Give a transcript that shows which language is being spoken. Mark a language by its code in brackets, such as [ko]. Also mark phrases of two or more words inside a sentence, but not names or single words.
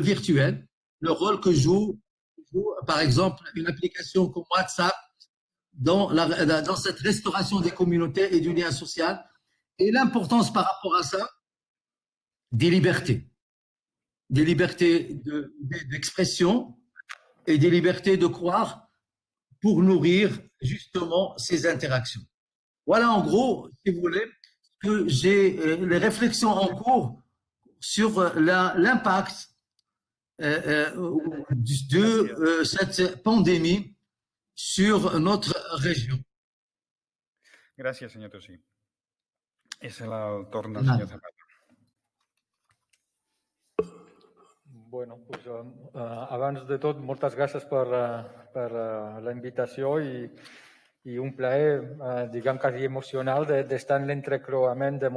[fr] virtuel, le rôle que joue par exemple une application comme WhatsApp dans cette restauration des communautés et du lien social, et l'importance par rapport à ça des libertés d'expression et des libertés de croire pour nourrir justement ces interactions. Voilà en gros, si vous voulez, que j'ai les réflexions en cours sur l'impact de cette pandémie sur notre régió. [ca] Gràcies, senyor Tossí. És el torn del senyor Zapata. [es] Bueno, pues, [ca] abans de tot, moltes gràcies per la invitació i un plaer, diguem, quasi emocional d'estar en l'entrecreuament de